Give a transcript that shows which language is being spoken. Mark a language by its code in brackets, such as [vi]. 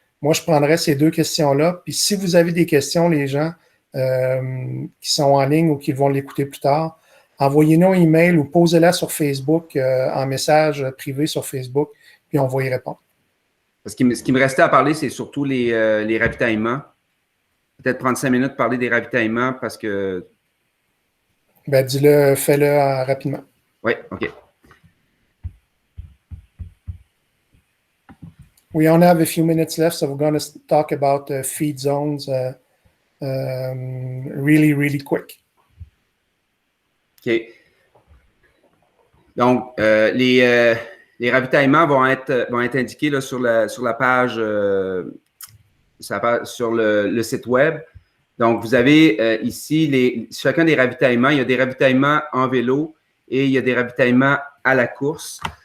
[fr] Moi, je prendrais ces deux questions-là. Puis si vous avez des questions, les gens qui sont en ligne ou qui vont l'écouter plus tard, envoyez-nous un email ou posez-la sur Facebook en message privé sur Facebook, puis on va y répondre. Parce que ce qui me restait à parler, c'est surtout les ravitaillements. Peut-être prendre 5 minutes pour parler des ravitaillements parce que... Ben, dis-le, fais-le rapidement. Oui, OK. [en] We only have a few minutes left, so we're going to talk about feed zones really, really quick. OK. [fr] Donc, les ravitaillements vont être indiqués là, sur la page, sur le site web. Donc, vous avez ici chacun des ravitaillements. Il y a des ravitaillements en vélo et il y a des ravitaillements à la course.